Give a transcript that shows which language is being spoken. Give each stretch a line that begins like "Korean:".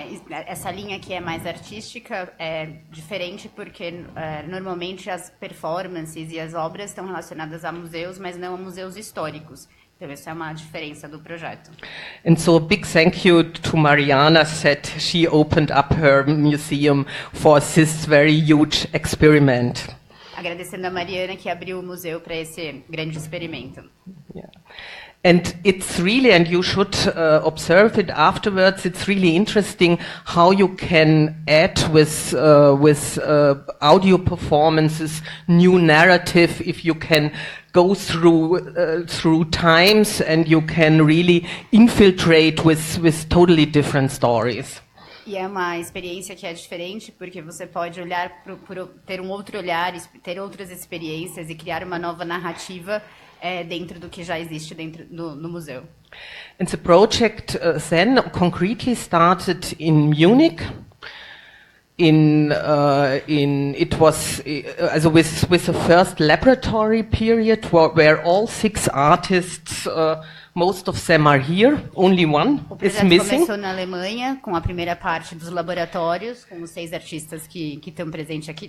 Portuguese: Essa linha que é mais artística é diferente porque normalmente as performances e as obras estão relacionadas a museus, mas não a museus históricos. Então essa é uma diferença do projeto.
English: And so a big thank you to Mariana that she opened up her museum for this very huge experiment.
Portuguese: Agradecendo a Mariana que abriu o museu para esse grande experimento.
English: Yeah. And it's really, and you should observe it afterwards, it's really interesting how you can add with audio performances, new narrative, if you can go through times and you can really infiltrate with totally different stories.
Portuguese: E é uma experiência que é diferente, porque você pode olhar ter um outro olhar, ter outras experiências e criar uma nova narrativa dentro do que já existe dentro no museu.
English: And the project then concretely started in Munich. It was with the first laboratory period where all 6 artists, most of them are here, only one is missing.
Portuguese: O projeto começou na Alemanha com a primeira parte dos laboratórios, com os 6 artistas que estão presentes aqui.